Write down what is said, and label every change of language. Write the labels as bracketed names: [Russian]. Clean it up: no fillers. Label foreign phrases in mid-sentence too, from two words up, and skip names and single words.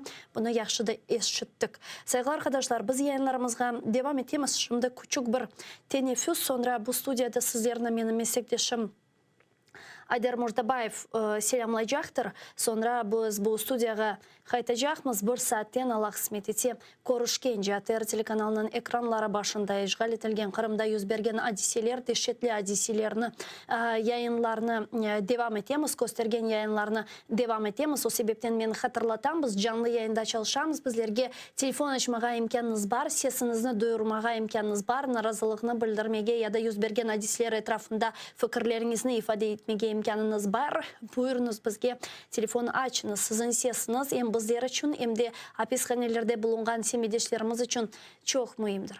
[Crimean Tatar] Bunu yaxşı da eşittik. Saygılar arkadaşlar, biz yayınlarımızga devam etemiz. Şimdi küçük bir teneffüs, sonra bu studiyada sizlerine benim meslektaşım Ayder Murdabayev selamlayacaktır. Sonra biz bu studiyaga qaytacakmız. Bir saatten Allah kısmet etse görüşkence ATR telekanalının ekranları başında işgal etilgen Kırım'da yüz bergen hadiseler, dehşetli hadiselerini yayınlarını devam etemiz, göstergen yayınlarını devam etemiz. O sebepten ben hatırlatam, biz canlı yayında çalışamız. Bizlerge telefon açmağa imkanınız var, sesinizni duyurmağa imkanınız var, narazılığını bildirmege ya da yüz bergen hadiseler etrafında fikirlerinizni ifade etmege imkanınız var. Buyurunuz bizge telefonu açınız, sizin sesiniz hem bizler için hem de hapishanelerde bulungan semeydeşlerimiz için çok mühimdir.